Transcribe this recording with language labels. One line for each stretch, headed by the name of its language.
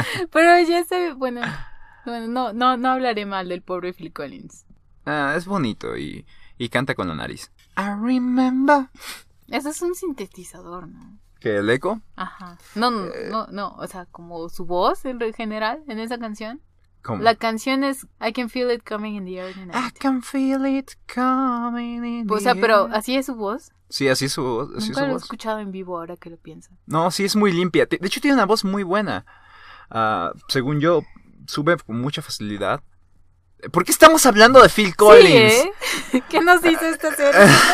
Spanish: Pero ya se... Bueno... Bueno, no hablaré mal del pobre Phil Collins. Ah, es bonito y canta con la nariz.
English: I remember.
Spanish: Eso es un sintetizador, ¿no? ¿Qué, el eco? Ajá. No, o sea, como su voz en general en esa canción. ¿Cómo? La canción es
English: I can feel it coming in the air tonight. I can feel it coming in the air.
Spanish: O sea, pero ¿así es su voz? Sí, así es su voz. Nunca lo he escuchado en vivo ahora que lo pienso. No, sí, es muy limpia. De hecho, tiene una voz muy buena. Según yo... sube con mucha facilidad. ¿Por qué estamos hablando de Phil Collins? Sí, ¿eh? ¿Qué nos dice esta teoría?